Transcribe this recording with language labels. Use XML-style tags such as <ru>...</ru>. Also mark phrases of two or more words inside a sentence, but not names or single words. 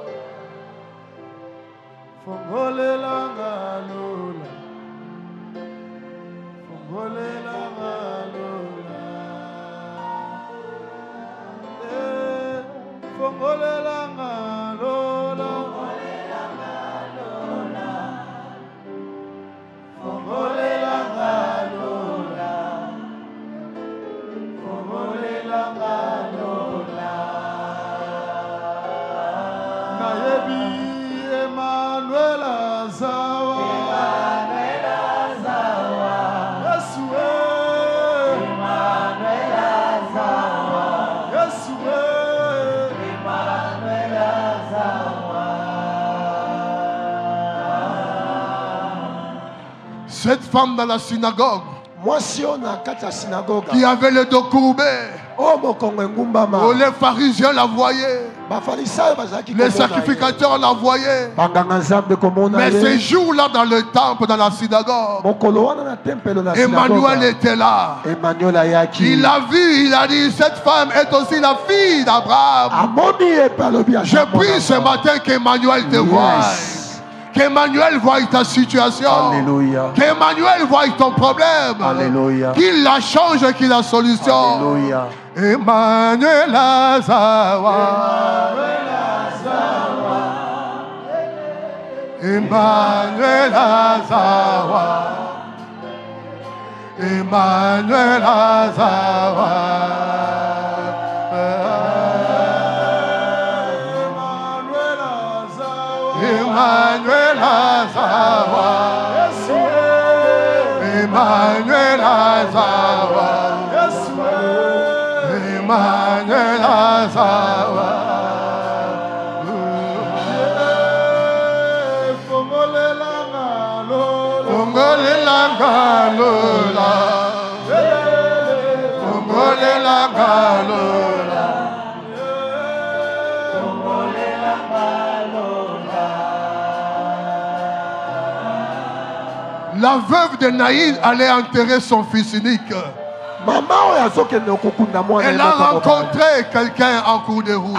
<ln>fongolela ngalo, fongolela ngalo, fongolela ngalo, fongolela ngalo, fongolela ngalo. Emmanuel Azahawa. Emmanuel Azahawa. Yes, Emmanuel Azahawa. Yes, Emmanuel Azahawa.</ln> <fr>Cette femme dans la synagogue qui avait le dos courbé. Oh, les pharisiens la voyaient. Les sacrificateurs la voyaient. Mais ces jours-là dans le temple, dans la synagogue, Emmanuel était là. Il a vu, il a dit, cette femme est aussi la fille d'Abraham. Je prie ce matin qu'Emmanuel te voie. Qu'Emmanuel voie ta situation. Alléluia. Qu'Emmanuel voie ton problème. Alléluia. Qu'il la change, qu'il la solution. Alléluia. Emmanuel Azahawa. Emmanuel Azahawa. Emmanuel Azahawa. Emmanuel Azahawa. Emmanuel Azahawa. Emmanuel Azahawa.</fr> <ln>Fongolela ngalo, fongolela ngalo, fongolela ngalo.</ln> <fr>La veuve de Naïn allait enterrer son fils unique. Elle a rencontré quelqu'un en cours de route.</fr>